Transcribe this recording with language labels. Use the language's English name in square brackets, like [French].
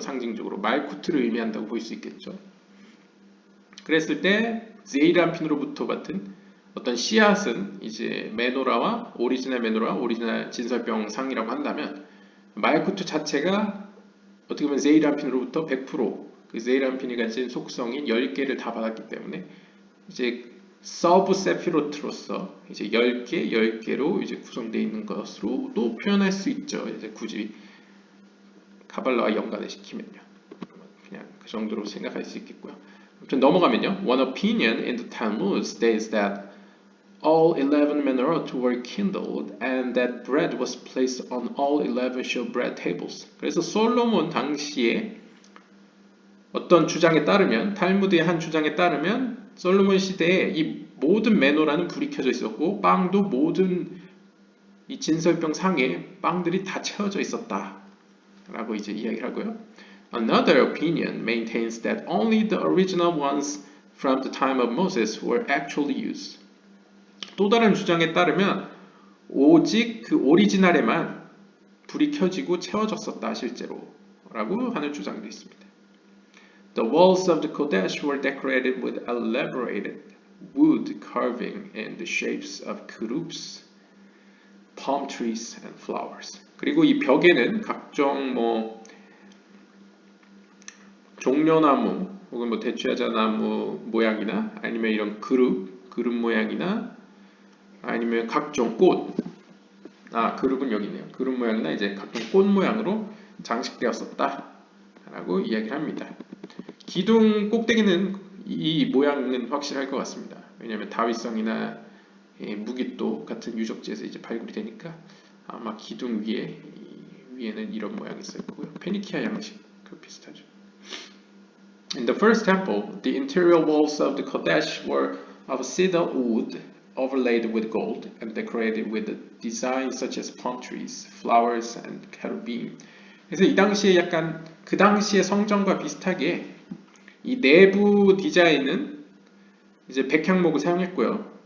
[Korean] 상징적으로 말쿠트를 의미한다고 볼 수 있겠죠. 그랬을 때 제이란핀으로부터 받은 어떤 씨앗은 이제 메노라와 오리지널 진설병 상이라고 한다면, 말쿠트 자체가 어떻게 보면 제이란핀으로부터 100%그 제이란핀이 가진 속성인 10개를 다 받았기 때문에 이제 서브 세피로트로서 이제 10개로 이제 구성되어 있는 것으로도 표현할 수 있죠. 이제 굳이 가발라와 연관을 시키면요. 그냥 그 정도로 생각할 수 있겠고요. 아무튼 넘어가면요. [English] One opinion in the Talmud states that all 11 menorot were kindled and that bread was placed on all 11 showbread tables. [Korean] 그래서 솔로몬 당시에 어떤 주장에 따르면, 탈무드의 한 주장에 따르면 솔로몬 시대에 이 모든 메노라는 불이 켜져 있었고 빵도 모든 이 진설병 상에 빵들이 다 채워져 있었다 라고 이제 이야기를 하고요. [English] Another opinion maintains that only the original ones from the time of Moses were actually used. [Korean] 또 다른 주장에 따르면 오직 그 오리지널에만 불이 켜지고 채워졌었다 실제로 라고 하는 주장도 있습니다. [English] The walls of the Kodesh were decorated with elaborated wood carving in the shapes of kerups, palm trees and flowers. [Korean] 그리고 이 벽에는 각종 종려나무 혹은 대추야자나무 모양이나 아니면 이런 그룹 모양이나 아니면 각종 꽃, 그룹은 여기 있네요. 그룹 모양이나 이제 각종 꽃 모양으로 장식되었었다 라고 이야기를 합니다. 기둥 꼭대기는 이 모양은 확실할 것 같습니다. 왜냐하면 다윗성이나 무기또 같은 유적지에서 이제 발굴이 되니까 아마 기둥 위에는 이런 모양이 있을 거고요. 페니키아 양식 그 비슷하죠. [English] In the first temple, the interior walls of the Kodesh were of cedar wood overlaid with gold and decorated with designs such as palm trees, flowers, and cherubim. [Korean] 그래서 이 당시에 약간 그 당시의 성전과 비슷하게 이 내부 디자인은 이제 백향목을 사용했고요.